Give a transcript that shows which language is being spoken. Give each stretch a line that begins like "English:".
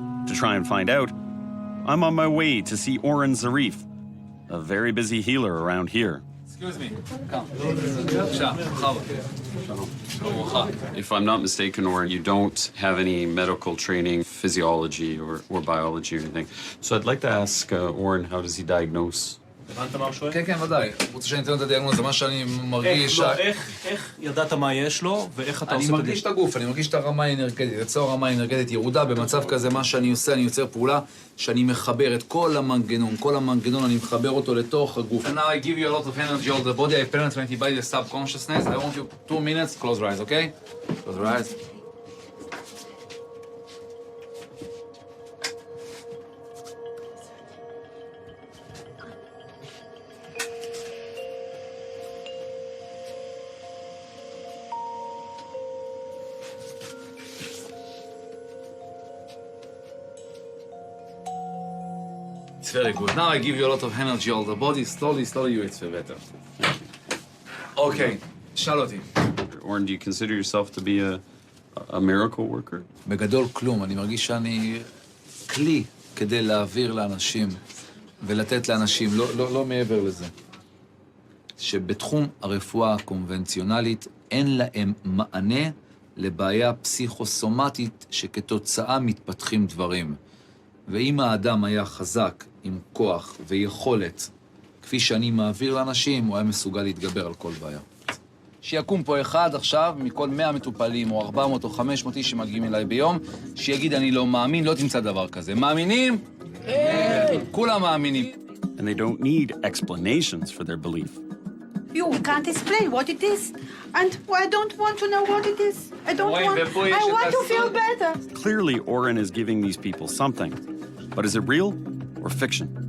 English: To try and find out, I'm on my way to see Oren Zarif, a very busy healer around here. Excuse me. Come. If I'm not mistaken, Oren, you don't have any medical training, physiology or biology or anything. So I'd like to ask Oren, how does he diagnose?
Hebrew: כן, כן, ודאי. רוצה שאני אתן את הדיאגנוזה, מה שאני מרגיש... איך ידעת מה יש לו, ואיך אתה עושה את זה? אני מרגיש את הגוף, אני מרגיש את הרמה האנרגטית. אצלו הרמה האנרגטית ירודה, במצב כזה, מה שאני עושה, אני יוצר פעולה שאני מחבר את כל המנגנון, אני מחבר אותו לתוך הגוף.
English: And now I give you a lot of energy all the body, I penetrate by the subconsciousness. I want you 2 minutes, close your eyes, okay? Close your eyes. It's very good. Now I give you a lot of energy all the body. Slowly, you it's better.
Hebrew: Okay, שאל אותי.
English: Or do you consider yourself to be a miracle worker?
Hebrew: בגדול כלום, אני מרגיש שאני כלי כדי להעביר לאנשים ולתת לאנשים, לא מעבר לזה. שבתחום הרפואה הקונבנציונלית אין להם מענה לבעיה פסיכוסומטית שכתוצאה מתפתחים דברים. ואם האדם היה חזק, עם כוח ויכולת, כפי שאני מעביר לאנשים, הוא היה מסוגל להתגבר על כל בעיה. שיקום פה אחד עכשיו, מכל 100 מטופלים, או 400 או 500 איש שמגיעים אליי ביום, שיגיד אני לא מאמין, לא תמצא דבר כזה. מאמינים? כולם מאמינים.
English: And they don't need explanations for their belief. You can't explain what it is. And I don't want to know what it is. I want to feel better. Clearly, Oren is giving these people something. But is it real or fiction?